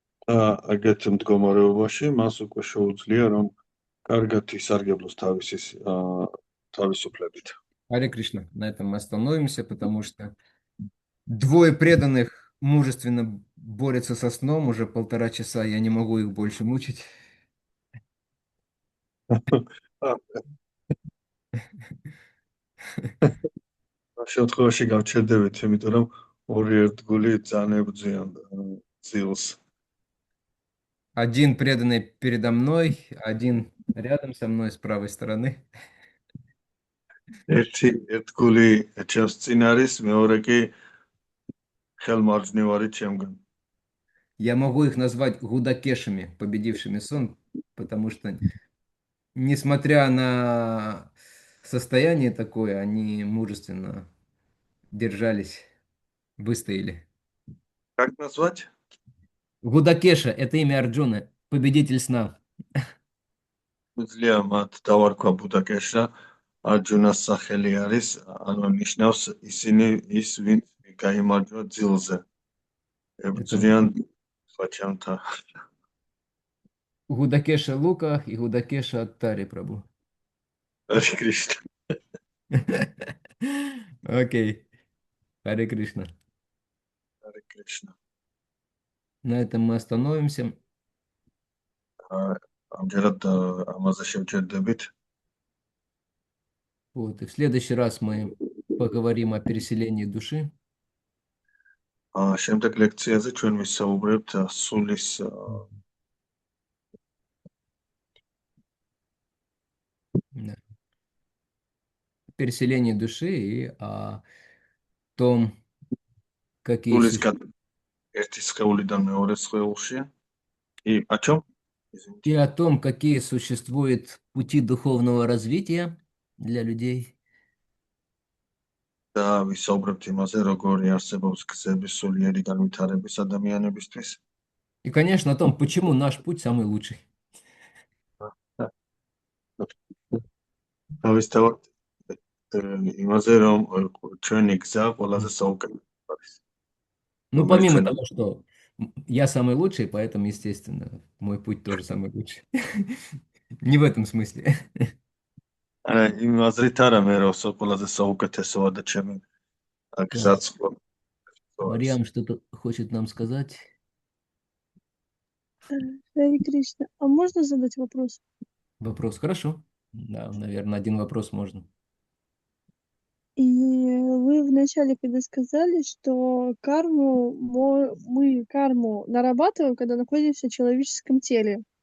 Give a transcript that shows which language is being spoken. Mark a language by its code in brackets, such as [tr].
[ka] Აგეთ მდგომარეობაში მას უკვე შეუძლია, რომ კარგად ისარგებლოს თავისუფლებით. [ru] Харе Кришна, на этом мы остановимся, потому что двое преданных мужественно борются со сном уже 1,5 часа, я не могу их больше мучить. [ka] შემთხვევაში გავჩერდებით, იმიტომ რომ ორი ერთგული ძალიან ებრძვიან ძილს. [ru] Один преданный передо мной, один рядом со мной с правой стороны. [ka] ერთი ერთგული ჩემს წინ არის, მეორე კი ხელმარჯვნივ არის ჩემგან. [ru] Я могу их назвать гудакешами, победившими сон, потому что, несмотря на состояние такое, они мужественно держались, выстояли. Как назвать? Гудакеша – это имя Арджуны, победитель сна. [ka] Ძლია მათ დავარქვა ბუდაკეშა, არჯუნას სახელი არის, ანუ ნიშნავს ის ვინც გაიმარჯვა ძილზე. ებრძვიან ხაჩამთა. [ru] Гудакеша Лука и Гудакеша Аттари Прабху. Харе Кришна. Окей. Харе Кришна. Харе Кришна. На этом мы остановимся. [ka] Амჯერად ამაზე შევჯერდებით. [ru] Вот, и в следующий раз мы поговорим о переселении души. [ka] შემდეგ ლექციაზე ჩვენ ვისაუბრებთ სულის [ru] переселении души и о том, какие [ka] ერთი სხეულიდან მეორე სხეულში. [ru] И о чем? И о том, какие существуют пути духовного развития для людей. [ka] და ვისაუბრებთ იმაზე, როგორი არსებობს გზები სულიერი განვითარების ადამიანებისთვის. [ru] И, конечно, о том, почему наш путь самый лучший. [ka] თავისთავად იმაზე, რომ ჩვენი გზა ყველაზე საუკეთესო არის. [ru] Ну, [ka] რომელიც [ru] помимо [ka] ჩვენ [ru] того, что я самый лучший, поэтому, естественно, мой путь тоже самый лучший. Не в этом смысле. [ka] იმ აზრით არა მე რომ ყველაზე საუკეთესოა და ჩემი [ru] Так, [ka] გზაც არის. [ru] Мариам что-то хочет нам сказать. Харе Кришна. А можно задать вопрос? Вопрос хорошо. Да, наверное, один вопрос можно. И вы вначале, когда сказали, что мы карму нарабатываем, когда находимся в человеческом теле.